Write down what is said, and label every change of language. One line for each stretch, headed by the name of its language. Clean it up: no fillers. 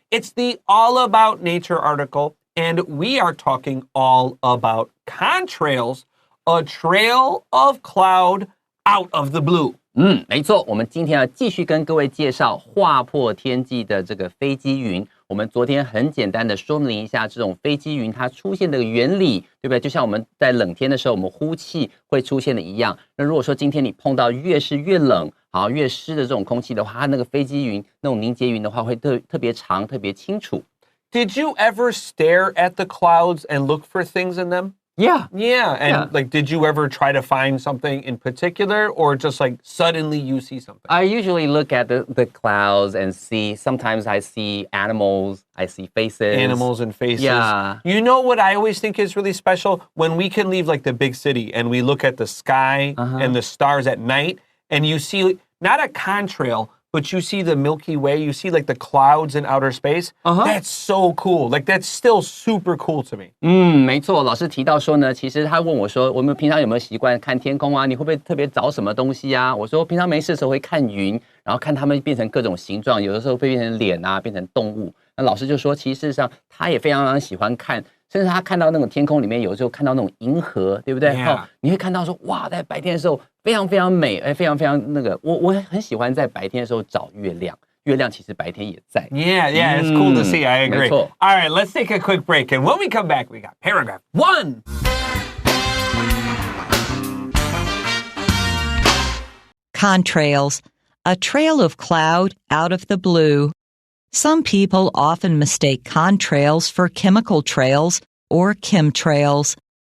English: It's the All About Nature article, and we are talking all about contrails, a trail of cloud out of the blue.
Chinese: 没错，我们今天要继续跟各位介绍划破天际的这个飞机云。我们昨天很简单的说明一下这种飞机云它出现的原理，对不对？就像我们在冷天的时候，我们呼气会出现的一样。那如果说今天你碰到越是越冷，好越湿的这种空气的话，它那个飞机云那种凝结云的话，会特别长、特别清楚。
English: Did you ever stare at the clouds and look for things in them? Yeah. And like, did you ever try to find something in particular, or just like suddenly you see something? I usually look at the clouds and see, sometimes I see animals, I see faces. Animals and faces. Yeah. You know what I always think is really special? When we can leave like the big city and we look at the sky and the stars at night, and you see not a contrail, but you see the Milky Way, you see like the clouds in outer space. That's so cool. Like that's still super cool to me.
Chinese: 没错，老师提到说呢，其实他问我说，我们平常有没有习惯看天空啊？你会不会特别找什么东西啊？我说平常没事的时候会看云，然后看它们变成各种形状，有的时候会变成脸啊，变成动物。那老师就说，其实事实上他也非常喜欢看。甚至他看到那种天空里面，有时候看到那种银河，对不对？你会看到说，哇，在白天的时候非常非常美，非常非常那个，我很喜欢在白天的时候找月亮，月亮其实白天也在。
English: Yeah, it's cool to see. I agree.
Chinese: 没错。
English: All right, let's take a quick break, and when we come back, we got paragraph 1. Contrails, a trail of cloud out of the blue. Some people often mistake contrails for chemical trails or chemtrails.